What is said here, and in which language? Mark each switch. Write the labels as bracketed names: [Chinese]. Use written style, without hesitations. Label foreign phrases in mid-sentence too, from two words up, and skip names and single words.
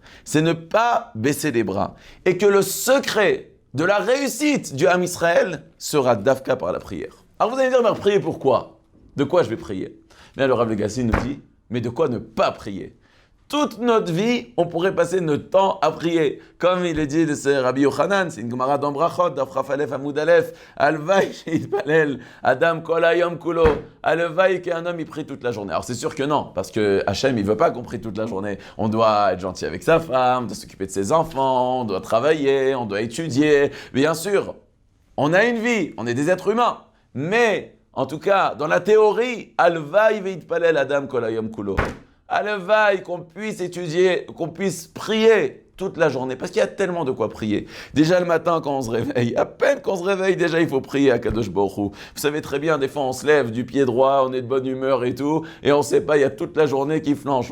[French] C'est ne pas baisser les bras. Et que le secret de la réussite du Ham Israël sera d'Avka par la prière. Alors vous allez me dire, mais prier pourquoi ? De quoi je vais prier ? Mais alors Rav Legassi nous dit, mais de quoi ne pas prier ? Toute notre vie, on pourrait passer notre temps à prier. Comme il est dit de ce Rabbi Yochanan, c'est une Gemara dans Brachot, [Hebrew] דף כף אלף עמוד אלף, הלוואי שיתפלל אדם כל היום כולו, [French] Alvaï qu'un homme il prie toute la journée. Alors c'est sûr que non, parce que Hachem il veut pas qu'on prie toute la journée. On doit être gentil avec sa femme, on doit s'occuper de ses enfants, on doit travailler, on doit étudier. Bien sûr, on a une vie, on est des êtres humains. Mais, en tout cas, dans la théorie, [Hebrew] הלוואי ויתפלל אדם כל היום כולו. [French] Alvaï, qu'on puisse étudier, qu'on puisse prier toute la journée, parce qu'il y a tellement de quoi prier. Déjà le matin quand on se réveille, à peine qu'on se réveille, déjà il faut prier à [Hebrew] קדוש ברוך הוא. [French] Vous savez très bien, des fois on se lève du pied droit, on est de bonne humeur et tout, et on sait pas, il y a toute la journée qui flanche.